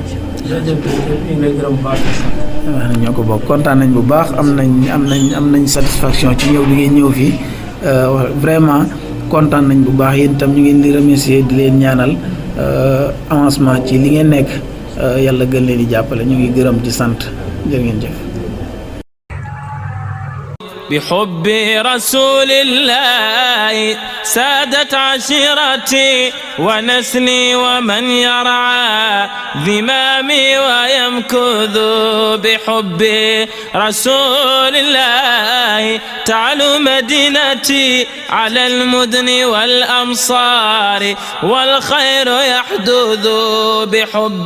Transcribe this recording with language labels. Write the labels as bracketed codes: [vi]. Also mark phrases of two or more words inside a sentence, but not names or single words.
[wo] waaw ñoo ko bokk kontaan nañ bu baax am nañ satisfaction ci ñëw bi ngeen ñëw fii vraiment kontaan nañ bu baax yéen itam ñu ngeen di remercier di leen ñaanal avancement ci li ngeen nekk yàlla gën leen di jàppale ñu ngi gërëm di sant jërë ngeen jëf. [ar] بحب رسول الله سادت عشيرتي ونسلي ومن يرعى ذمامي ويمكث بحب رسول الله تعلو مدينتي على المدن والأمصار والخير يحدث بحب